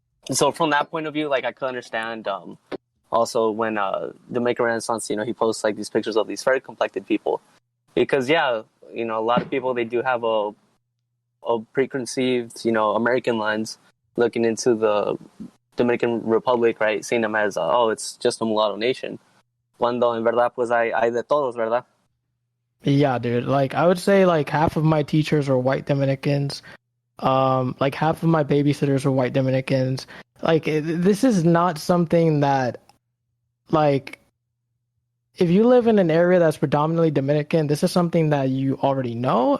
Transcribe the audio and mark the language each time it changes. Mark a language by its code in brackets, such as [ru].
[en] So from that point of view, like, I could understand also when Dominican Renaissance, he posts like these pictures of these very complected people, because a lot of people, they do have a preconceived, American lens looking into the Dominican Republic, right? Seeing them as it's just a mulatto nation. [es] Cuando en verdad pues hay de todos, ¿verdad? [en] Yeah, dude. Like, I would say like half of my teachers are white Dominicans. Like half of my babysitters are white Dominicans. Like, this is not something that, like, if you live in an area that's predominantly Dominican, this is something that you already know.